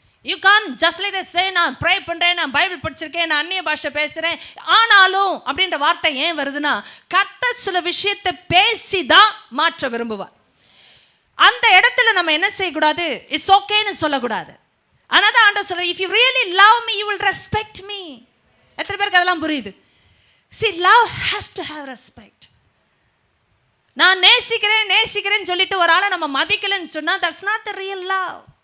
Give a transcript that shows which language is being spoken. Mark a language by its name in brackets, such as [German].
[Tamil] You can just like say நான் pray பண்ணுறேன், நான் பைபிள் படிச்சிருக்கேன், நான் அந்நிய பாஷை பேசுகிறேன், ஆனாலும் அப்படின்ற வார்த்தை ஏன் வருதுன்னா கர்த்தர் சில விஷயத்தை பேசி தான் மாற்ற விரும்புவார். அந்த இடத்துல நம்ம என்ன செய்யக்கூடாது? இட்ஸ் ஓகேன்னு சொல்லக்கூடாது. ஆனால் தான் ஆண்டவர் சொல்கிறார், [English] If you really love me you will respect me. [Tamil] எத்தனை பேருக்கு அதெல்லாம் புரியுது? [English] See, love has to have respect. [Tamil] நான் நேசிக்கிறேன்னு சொல்லிட்டு ஒரு ஆளை நம்ம மதிக்கலன்னு சொன்னால் [English] that's not the real love.